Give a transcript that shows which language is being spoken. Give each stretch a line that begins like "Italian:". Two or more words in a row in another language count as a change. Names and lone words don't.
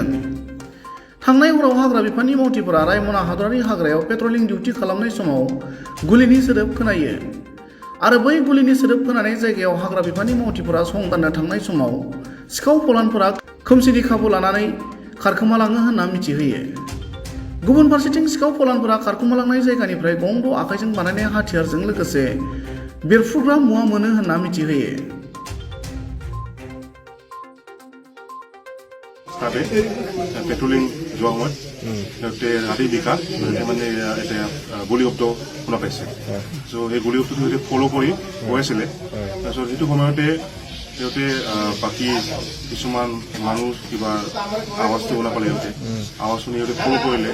Bodo: थांनाय हराव हाग्रा बिफाननि मावथिफोरा रायमना हादरारि हाग्रायाव पेट्रलिं डिउटि खालामनाय समाव गुलिनि सोदोब खोनायो आरो बै गुलिनि सोदोब खोनानाय जायगायाव हाग्रा बिफाननि मावथिफोरा संदाननो थांनाय समाव सिखाव फलानफोरा खोमसिनि खाबु लानानै खारखोमालाङो होनना मिथिहोयो। गुबुन फारसेथिं सिखाव फलानफोरा खारखोमालांनाय जायगानिफ्राय गं द' आखाइजों बानायनाय हाथियारजों लोगोसे बेरफ्रुग्रा मुवा मोनो होनना मिथिहोयो।
Assamese: পেট্ৰলিং যোৱা সময়ত সিহঁতে ৰাতি বিকা মানে এটা গুলি শব্দ শুনা পাইছে। চ' সেই গুলি শব্দটো সিহঁতে ফ'ল' কৰি গৈ আছিলে। তাৰপিছত সেইটো সময়তে সিহঁতে বাকী কিছুমান মানুহ কিবা আৱাজটো শুনা পালে, সিহঁতে আৱাজ শুনি সিহঁতে ফ'ল' কৰিলে।